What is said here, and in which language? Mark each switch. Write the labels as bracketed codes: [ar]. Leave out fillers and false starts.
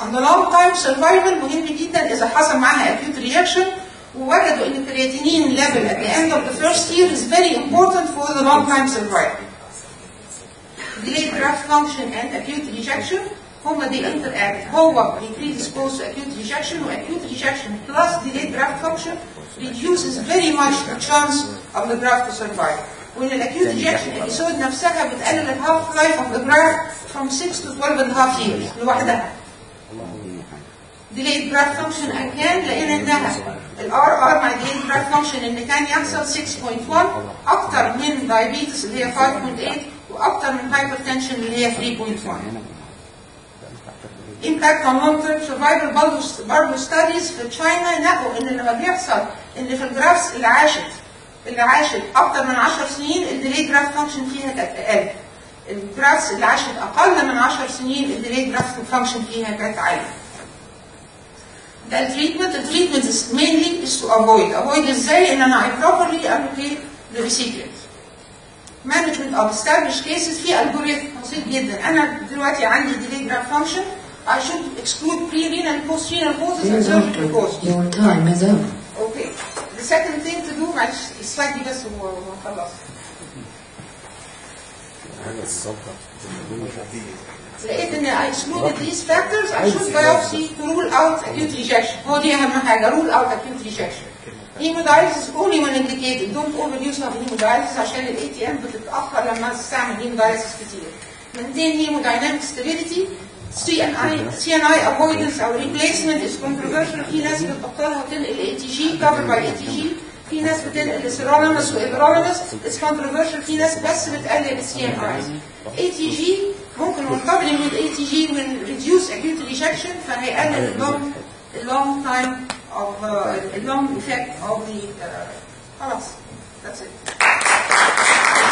[en] On the long time survival [ar] مهم جدا إذا حصل معها [en] acute reaction [ar] ووجدوا إن الكرياتينين [en] level at the end of the first year is very important for the long time survival. Delayed graft function and acute rejection [ar] هما [en] they interact. هو predisposed to acute rejection و acute rejection plus delayed graft function reduces very much the chance of the graft to survive. [ar] وإن [en] الأكيوت rejection episode [ar] نفسها بتقلل [en] الهاف life of the graft from 6 to 12.5 years [ar] لوحدها. delayed graft function أكان لقينا إنها الار مع delayed graft function إن كان يحصل 6.1 أكتر من diabetes اللي هي 5.8 وأكتر من hypertension اللي هي 3.1. [en] impact on long term survival [ar] برضه studies في تشاينا نقوا إن لما بيحصل إن في الجرافس اللي عاشت أكتر من 10 سنين الديليد جرافت فانكشن فيها كانت أقل. الجرافس اللي عاشت أقل من 10 سنين الديليد جرافت فانكشن فيها كانت عالية. [en] ده التريتمنت is mainly is to avoid [ar] إزاي إن أنا [en] properly allocate the recipient. Management of established cases في algorithm بسيط جدا. أنا دلوقتي عندي delayed graft function I should exclude pre-renal and post-renal causes and surgical causes. Your time is up. Okay. The second thing to do [ar] معلش السلايد دي بس ونخلص. لقيت ان [en] I excluded these factors I should biopsy to rule out acute rejection. [ar] هو دي أهم حاجة [en] rule out acute rejection. Hemodialysis only when indicated. Don't overuse of hemodialysis [ar] عشان ال ATM بتتأخر لما تستعمل hemodialysis كتير. [en] Maintain hemodynamic stability. CNI avoidance أو replacement is controversial. [ar] في ناس بتبطلها وتنقل ATG [en] covered by ATG. [ar] في ناس بتنقل sirolimus و everolimus. [en] It's controversial. [ar] في ناس بس بتقلل CNI. [en] ATG ممكن coupling with ATG will reduce acute rejection [ar] فهيقلل [en] long time of long effect of the [ar] خلاص. [en] That's it.